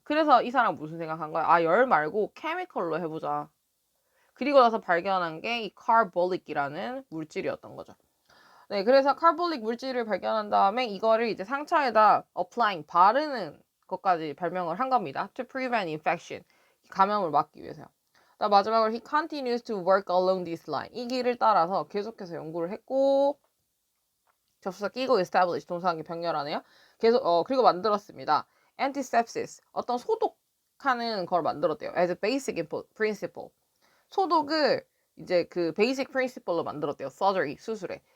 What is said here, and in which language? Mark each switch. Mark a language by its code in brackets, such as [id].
[ko] 그래서 이 사람 무슨 생각한 거야? 아, 열 말고 케미컬로 해보자. 그리고 나서 발견한 게 이 카볼릭이라는 물질이었던 거죠. 네, 그래서 카볼릭 물질을 발견한 다음에 이거를 이제 상처에다 applying, 바르는 것까지 발명을 한 겁니다. [en] To prevent infection, [ko] 감염을 막기 위해서요. 마지막으로 [en] he continues to work along this line. [ko] 이 길을 따라서 계속해서 연구를 했고 접수사 끼고 establish 동사관계 병렬하네요. 계속 그리고 만들었습니다. antisepsis 어떤 소독하는 걸 만들었대요. [en] as a basic principle. [ko] 소독을 이제 그 basic principle로 만들었대요. surgery 수술에.